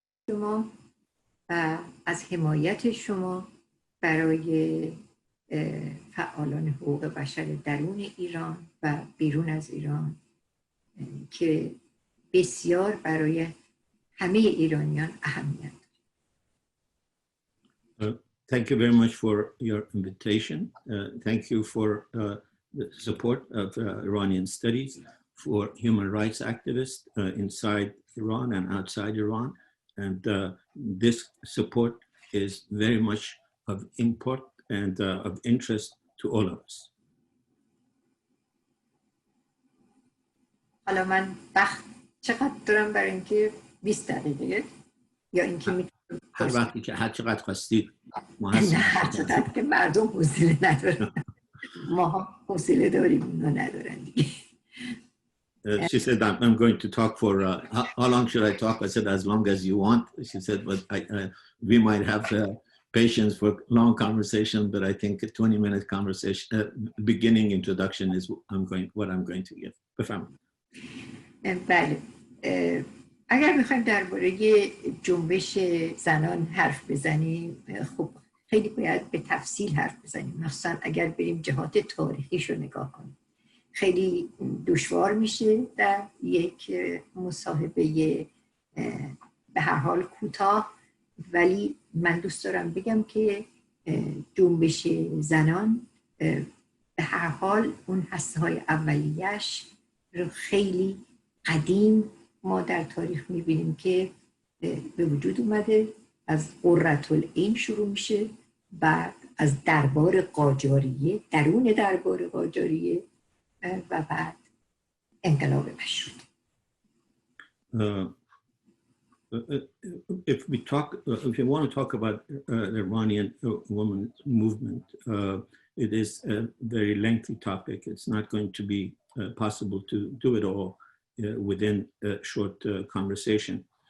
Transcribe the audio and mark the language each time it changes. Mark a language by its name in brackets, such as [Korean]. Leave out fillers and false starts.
[Persian] شما از حمایت شما برای فعالان حقوق بشر درون ایران و بیرون از ایران که بسیار برای همه ایرانیان اهمیت داره. [English] Thank you very much for your invitation. Thank you for the support of Iranian Studies for human rights activists inside Iran and outside Iran. And this support is very much of import and of interest to all of us. [Persian] حالا من وقت چقدر دارم برای اینکه 20 دقیقه یا اینکه هر وقتی که هر چقدر خواستید ما هستیم. نه هر چقدر که مردم حوصله ندارن. ما حوصله داریم اونا ندارن دیگه. [English] She said, I'm going to talk for, how long should I talk? I said, as long as you want. She said, but we might have patience for long conversation, but I think a 20-minute conversation, beginning introduction is what I'm going to give. [Persian] بفرمایید. بله. اگر بخوایم درباره جنبش زنان حرف بزنیم، خب خیلی باید به تفصیل حرف بزنیم، مخصوصا اگر بریم جهات تاریخیش رو نگاه کنیم. خیلی دشوار میشه در یک مصاحبه به هر حال کوتاه، ولی من دوست دارم بگم که جنبش زنان به هر حال اون هسته‌های اولیه‌اش رو خیلی قدیم ما در تاریخ میبینیم که به وجود اومده. از قرةالعین شروع میشه، بعد از دربار قاجاریه، درون دربار قاجاریه، و بعد انقلاب مشروطه. [English] If you want to talk about the Iranian women's movement, it is a very lengthy topic. It's not going to be possible to do it all within a short conversation.